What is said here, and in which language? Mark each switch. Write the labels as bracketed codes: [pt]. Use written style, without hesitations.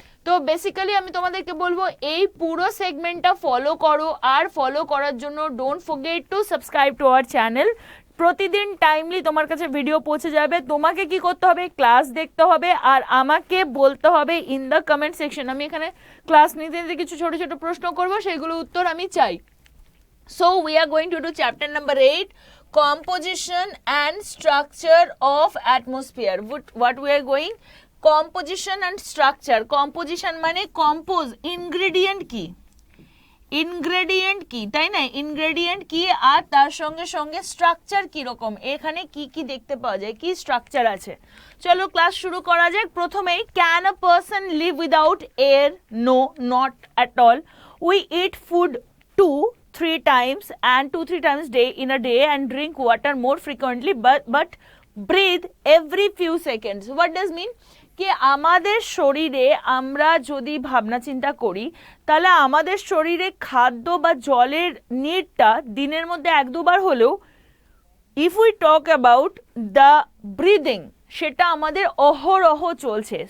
[bn] তো বেসিক্যালি আমি তোমাদেরকে বলবো এই পুরো সেগমেন্টটা ফলো করো, আর ফলো করার জন্য [en] Don't forget to subscribe to our channel. [bn] প্রতিদিন টাইমলি তোমার কাছে ভিডিও পৌঁছে যাবে। তোমাকে কি করতে হবে, ক্লাস দেখতে হবে আর আমাকে বলতে হবে [en] In the comment section. [bn] আমি এখানে ক্লাস নিতে নিতে কিছু ছোট ছোট প্রশ্ন করবো, সেগুলো উত্তর আমি চাই। [en] So we are going to do chapter number 8, composition and structure of atmosphere. What we are going, composition and structure. [bn] Composition মানে compose, ingredient কি, ইনগ্রেডিয়েন্ট কি, তাই না, ইনগ্রেডিয়েন্ট কি, আর তার সঙ্গে সঙ্গে স্ট্রাকচার কি রকম, এখানে কি কি দেখতে পাওয়া যায়, কি স্ট্রাকচার আছে। চলো ক্লাস শুরু করা যাক। প্রথমেই, [en] Can a person live without air? No, not at all. We eat food 2-3 times and 2-3 times in a day and drink water more frequently but breathe every few seconds. What does mean? [bn] কি আমাদের শরীরে আমরা যদি ভাবনা চিন্তা করি তাহলে আমাদের শরীরে খাদ্য বা জলের নিডটা দিনের মধ্যে 1-2 বার হলেও, [en] if we talk about the breathing, [bn] সেটা আমাদের অহরহ চলছে।